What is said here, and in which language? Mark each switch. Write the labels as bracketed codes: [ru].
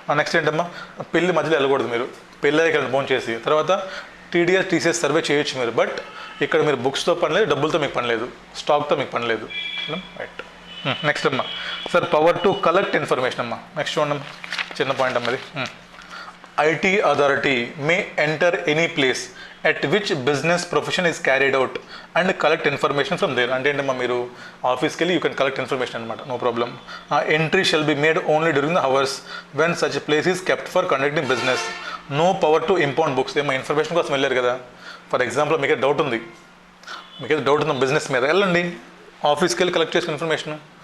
[te] Next ఏంటమ్మా, పెళ్లి మధ్యలో వెళ్ళకూడదు. మీరు పెళ్ళి అయ్యాక ఫోన్ చేసి తర్వాత టీడీఎస్ టీసీఎస్ సర్వే చేయొచ్చు మీరు. బట్ ఇక్కడ మీరు బుక్స్తో పని లేదు, డబ్బులతో మీకు పని లేదు, స్టాక్తో మీకు పని లేదు. రైట్. నెక్స్ట్ అమ్మా sir, power to collect information అమ్మా. నెక్స్ట్ చూడమ్మా, చిన్న పాయింట్ అమ్మది. [en] IT authority may enter any place at which business profession is carried out and collect information from there. [te] అంటే ఏంటమ్మా, మీరు ఆఫీస్కి వెళ్ళి [en] you can collect information [te] అనమాట, [en] No problem. Entry shall be made only during the hours when such place is kept for conducting business. No power to impound books. [te] ఏమో information కోసం వెళ్ళారు కదా, ఫర్ ఎగ్జాంపుల్ మీకే డౌట్ ఉంది business మీద, వెళ్ళండి ఆఫీస్కి వెళ్ళి కలెక్ట్ చేసుకున్న ఇన్ఫర్మేషన్.